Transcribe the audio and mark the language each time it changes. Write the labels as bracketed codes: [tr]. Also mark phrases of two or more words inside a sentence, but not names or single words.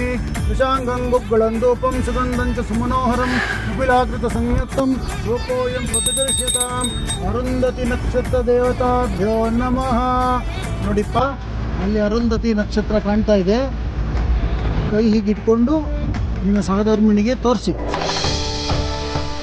[sa] विशाङ्गं गुग्गळन्दूपं सुगन्धं च सुमनोहरं कपिलाकृतसंयुक्तं लोकोऽयं प्रतिदर्श्यताम्. ಅರುಂಧತಿ ನಕ್ಷತ್ರ ದೇವತಾಭ್ಯೋ ನಮಃ. [kn] ನೋಡಿಪ್ಪ, ಅಲ್ಲಿ ಅರುಂಧತಿ ನಕ್ಷತ್ರ ಕಾಣ್ತಾ ಇದೆ. ಕೈ ಹೀಗಿಟ್ಕೊಂಡು ನಿಮ್ಮ ಸಹಧರ್ಮಿಣಿಗೆ ತೋರಿಸಿ.